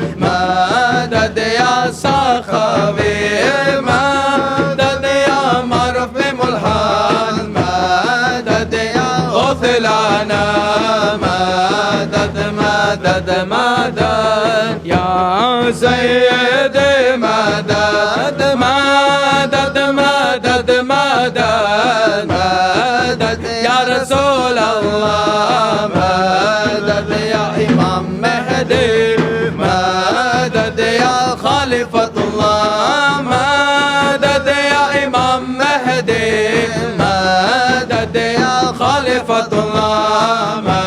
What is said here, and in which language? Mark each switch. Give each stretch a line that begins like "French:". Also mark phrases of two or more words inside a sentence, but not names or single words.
Arabic: مدد يا سخاوي مدد يا مرفي ملحان مدد يا غثلانا مدد مدد مدد يا سيدي مدد مدد مدد مدد مدد يا رسول الله مدد يا إمام مهدي مدد يا خليفة الله مدد يا إمام مهدي مدد يا خليفة الله